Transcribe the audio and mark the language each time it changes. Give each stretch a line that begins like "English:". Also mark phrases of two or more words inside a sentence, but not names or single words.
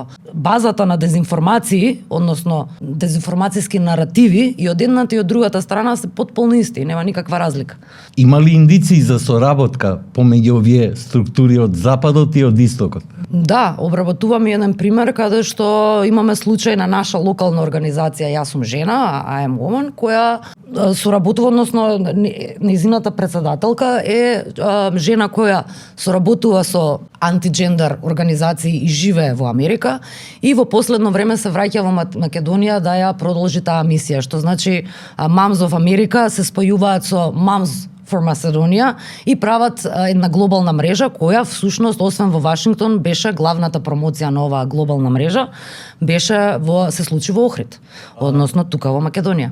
Macedonian: Базата на дезинформации, односно дезинформацијски наративи и од едната и од другата страна се потполно исти, нема никаква разлика. Има ли индиции за соработка помеѓу овие структури од западот и од истокот? Да, обработувам еден пример каде што имаме случај на наша локална организација Јас сум жена,
English: I am woman,
Macedonian: која соработува, односно нејзината председателка е жена која соработува со антиджендер организации и живее во Америка и во последно време се враќа во Македонија да ја продолжи таа мисија, што значи Moms of America се спојуваат со Moms for Macedonia и прават една глобална мрежа која всушност освен во Вашингтон беше главната промоција на оваа глобална мрежа се случи во Охрид, односно тука во Македонија.